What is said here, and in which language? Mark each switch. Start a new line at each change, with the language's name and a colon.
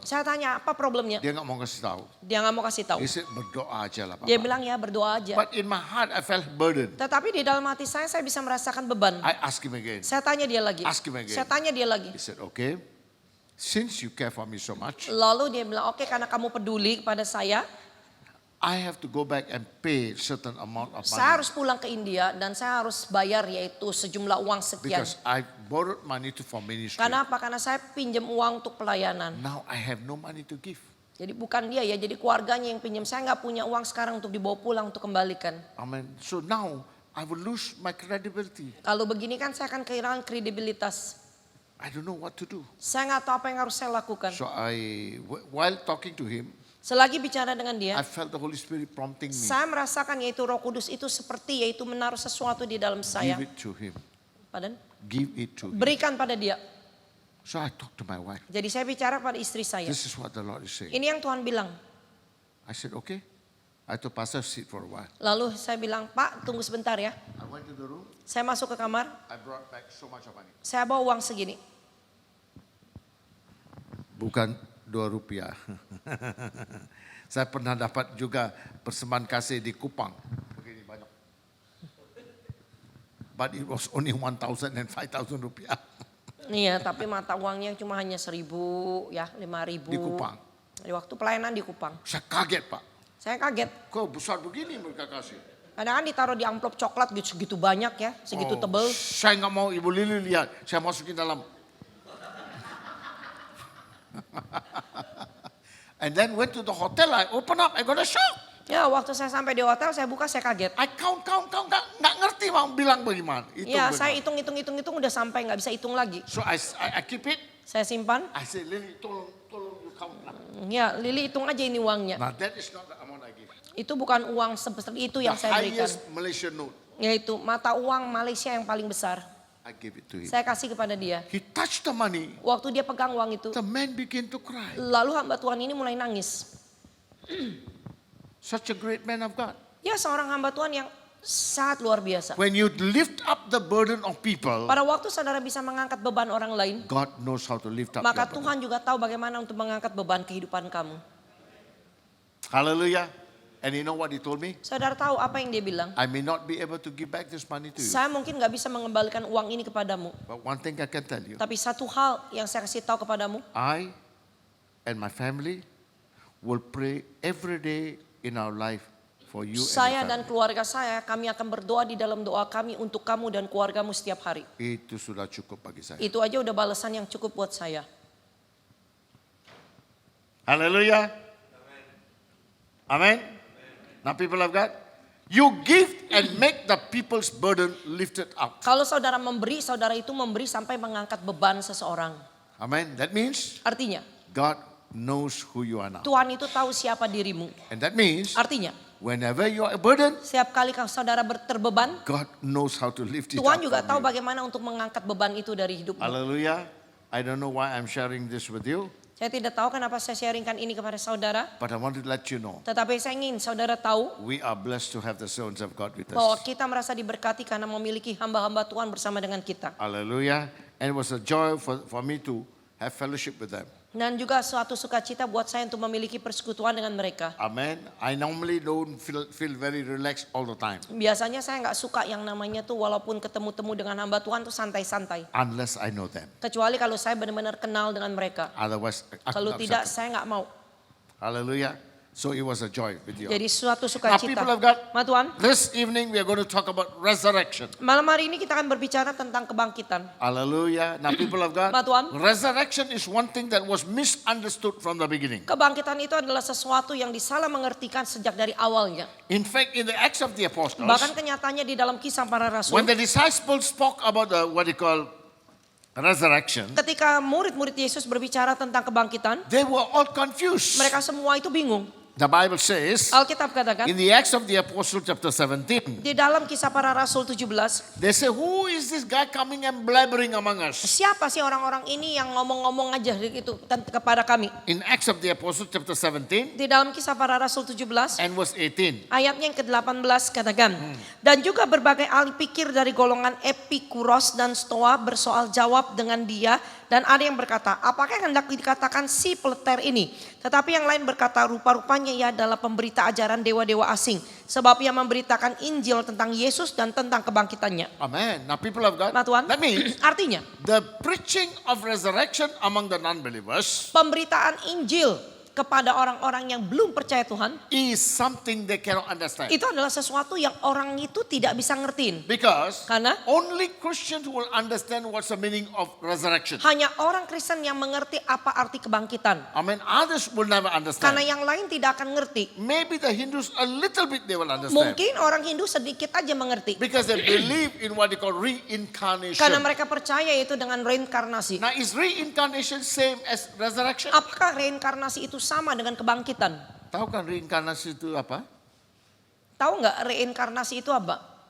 Indonesian: Saya tanya apa problemnya. Dia nggak mau kasih tahu. Dia nggak mau kasih tahu.
English: He said,
Indonesian: berdoa aja lah Dia Papa. bilang ya berdoa aja.
English: But in my heart I felt burdened.
Indonesian: Tetapi di dalam hati saya bisa merasakan beban.
English: I asked him again.
Indonesian: Saya tanya dia lagi.
English: Ask him again.
Indonesian: Saya tanya dia lagi.
English: He said, okay, since you care for me so much,
Indonesian: Lalu dia bilang, oke karena kamu peduli kepada saya
English: I have to go back and pay certain amount of money.
Indonesian: harus pulang ke India dan saya harus bayar yaitu sejumlah uang sekian.
English: Because I borrowed money for ministry.
Indonesian: Karena apa? Karena saya pinjam uang untuk pelayanan.
English: Now I have no money to give.
Indonesian: Jadi bukan dia ya, jadi keluarganya yang pinjam. Saya nggak punya uang sekarang untuk dibawa pulang untuk kembalikan. Amen.
English: So now I will lose my credibility.
Indonesian: Kalau begini kan saya akan kehilangan kredibilitas.
English: I don't know what to do.
Indonesian: Saya nggak tahu apa yang harus saya lakukan.
English: So while talking to him,
Indonesian: Selagi bicara dengan dia,
English: I felt the Holy Spirit prompting me.
Indonesian: saya merasakan yaitu Roh Kudus itu seperti yaitu menaruh sesuatu di dalam saya.
English: Give it to him. Pardon? Give it to him.
Indonesian: Berikan pada dia.
English: So I talked to my wife.
Indonesian: Jadi saya bicara pada istri saya.
English: This is what the Lord is saying.
Indonesian: Ini yang Tuhan bilang.
English: I said, okay. I told Pastor, sit for a while.
Indonesian: Lalu saya bilang, Pak tunggu sebentar ya.
English: I went to the room.
Indonesian: Saya masuk ke kamar,
English: I brought back so much of money.
Indonesian: saya bawa uang segini. Bukan Rp2. Saya pernah dapat juga persembahan kasih di Kupang. Begini banyak.
English: But it was only 1,000 and 5,000 rupiah.
Indonesian: Iya, tapi mata uangnya cuma hanya 1.000 ya, 5.000. Di Kupang. Di waktu pelayanan di Kupang. Saya kaget Pak. Saya kaget. Kok besar begini mereka kasih? Kadang kan ditaruh di amplop coklat gitu, segitu banyak ya, segitu Oh, tebel. Saya nggak mau Ibu Lili lihat. Saya masukin dalam.
English: And then went to the hotel. I open up. I got a shock.
Indonesian: Ya waktu saya sampai di hotel, saya buka, saya kaget.
English: I count.
Indonesian: Nggak ngerti mau bilang bagaimana. Ya bagaimana. saya hitung, udah sampai nggak bisa hitung lagi.
English: So I keep it.
Indonesian: Saya simpan.
English: I say, Lily,
Indonesian: tolong
English: you count lah.
Indonesian: Ya Lili hitung aja ini uangnya.
English: Now that is not the amount I give.
Indonesian: Itu bukan uang sebesar itu yang
English: The
Indonesian: saya berikan.
English: highest Malaysian note.
Indonesian: Yaitu mata uang Malaysia yang paling besar.
English: I give it to him.
Indonesian: Saya kasih kepada dia.
English: He touched the money.
Indonesian: Waktu dia pegang uang itu,
English: The man began to cry.
Indonesian: lalu hamba Tuhan ini mulai nangis.
English: Such a great man of God.
Indonesian: Ya seorang hamba Tuhan yang sangat luar biasa.
English: When you lift up the burden of people,
Indonesian: Pada waktu saudara bisa mengangkat beban orang lain,
English: God knows how to lift up
Indonesian: maka
English: your burden.
Indonesian: Tuhan juga tahu bagaimana untuk mengangkat beban kehidupan kamu. Hallelujah.
English: And you know what he told me?
Indonesian: Saudara tahu apa yang dia bilang?
English: I may not be able to give back this money to you.
Indonesian: Saya mungkin gak bisa mengembalikan uang ini kepadamu.
English: But one thing I can tell you.
Indonesian: Tapi satu hal yang saya kasih tahu kepadamu,
English: I and my family will pray every day in our life for you
Indonesian: saya
English: and
Indonesian: dan
English: your family.
Indonesian: keluarga saya, kami akan berdoa di dalam doa kami untuk kamu dan keluargamu setiap hari. Itu sudah cukup bagi saya. Itu aja udah balasan yang cukup buat saya. Hallelujah. Amen.
English: Now people of God, you give and make the people's burden lifted up.
Indonesian: Kalau saudara memberi, saudara itu memberi sampai mengangkat beban seseorang.
English: Amen. That means
Indonesian: Artinya,
English: God knows who you are now.
Indonesian: Tuhan itu tahu siapa dirimu.
English: And that means
Indonesian: Artinya,
English: whenever you are a burden,
Indonesian: setiap kali kalau saudara terbeban,
English: God knows how to lift it
Indonesian: Tuhan
English: up
Indonesian: juga
English: from
Indonesian: tahu
English: you.
Indonesian: bagaimana untuk mengangkat beban itu dari hidupmu. Hallelujah.
English: I don't know why I'm sharing this with you,
Indonesian: Saya tidak tahu kenapa saya sharingkan ini kepada saudara.
English: but I want to let you know
Indonesian: Tetapi saya ingin saudara tahu
English: we are blessed to have the sons of God with
Indonesian: bahwa
English: us.
Indonesian: kita merasa diberkati karena memiliki hamba-hamba Tuhan bersama dengan kita. Hallelujah.
English: And it was a joy for me to have fellowship with them.
Indonesian: Dan juga suatu sukacita buat saya untuk memiliki persekutuan dengan mereka. Amen.
English: I normally don't feel very relaxed all the time
Indonesian: Biasanya saya nggak suka yang namanya tuh walaupun ketemu-temu dengan hamba Tuhan tuh santai-santai.
English: unless I know them.
Indonesian: Kecuali kalau saya benar-benar kenal dengan mereka.
English: Otherwise, I
Indonesian: Kalau
English: could
Indonesian: tidak
English: upset
Indonesian: saya nggak mau.
English: them. Hallelujah. So it was a joy with you.
Indonesian: Jadi suatu
English: Now,
Indonesian: sukacita.
English: people of God,
Indonesian: Ma Tuhan,
English: this evening we are going to talk about resurrection.
Indonesian: malam hari ini kita akan berbicara tentang kebangkitan.
English: Hallelujah. Now, people of God,
Indonesian: Ma Tuhan.
English: resurrection is one thing that was misunderstood from the beginning.
Indonesian: Kebangkitan itu adalah sesuatu yang disalah mengertikan sejak dari awalnya.
English: In fact, in the Acts of the Apostles,
Indonesian: Bahkan kenyataannya di dalam kisah para rasul,
English: when the disciples spoke about the what they call resurrection,
Indonesian: ketika murid-murid Yesus berbicara tentang kebangkitan,
English: they were all confused.
Indonesian: mereka semua itu bingung.
English: The Bible says
Indonesian: Alkitab katakan,
English: in the Acts of the Apostle chapter 17,
Indonesian: di dalam Kisah Para Rasul 17,
English: they say, who is this guy coming and blabbering among us?
Indonesian: siapa sih orang-orang ini yang ngomong-ngomong aja gitu kepada kami?
English: In Acts of the Apostle chapter 17
Indonesian: Di dalam Kisah Para Rasul 17,
English: and verse 18.
Indonesian: ayatnya yang ke-18 katakan, dan juga berbagai ahli pikir dari golongan Epikuros dan Stoa bersoal jawab dengan dia, dan ada yang berkata, apakah yang hendak dikatakan si peleter ini? Tetapi yang lain berkata, rupa-rupanya ia adalah pemberita ajaran dewa-dewa asing, sebab ia memberitakan Injil tentang Yesus dan tentang kebangkitannya.
English: Amen. Now people of God,
Indonesian: Nah Tuhan,
English: that means
Indonesian: artinya
English: the preaching of resurrection among the non-believers
Indonesian: pemberitaan Injil kepada orang-orang yang belum percaya Tuhan,
English: is something they cannot understand.
Indonesian: itu adalah sesuatu yang orang itu tidak bisa ngertiin.
English: Because
Indonesian: Karena
English: only Christians will understand what's the meaning of resurrection.
Indonesian: hanya orang Kristen yang mengerti apa arti kebangkitan.
English: Amen. Others will never
Indonesian: Karena
English: understand.
Indonesian: yang lain tidak akan ngerti.
English: Maybe the Hindus a little bit they will understand.
Indonesian: Mungkin orang Hindu sedikit aja mengerti.
English: Because they believe in what they call reincarnation.
Indonesian: Karena mereka percaya itu dengan reinkarnasi.
English: Now is reincarnation same as resurrection?
Indonesian: Apakah reinkarnasi itu sama dengan kebangkitan? Tahu kan reinkarnasi itu apa? Tahu nggak reinkarnasi itu apa?